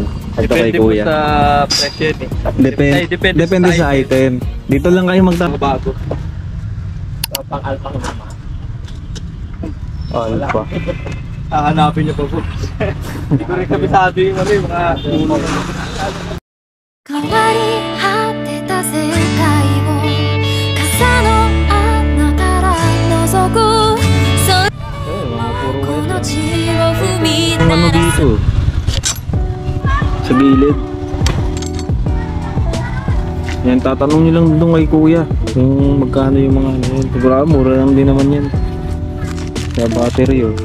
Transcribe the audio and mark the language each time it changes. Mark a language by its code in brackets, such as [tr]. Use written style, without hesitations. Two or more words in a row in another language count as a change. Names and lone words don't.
[tl] Depende po sa presyo Depende sa item. Dito lang kayo bago. Pang alpha naman. Alpha. Hanapin niyo pa po. Hindi ko rin kabisado yung mga ulo. [ja] 変わり果てた世界を傘の穴から覗くこの地を踏み鳴らす [tl] dito? Sa gilid. Yan, tatanong nyo lang doon kay kuya kung magkano yung mga yan. Sigurado mura lang din naman yan. Sa battery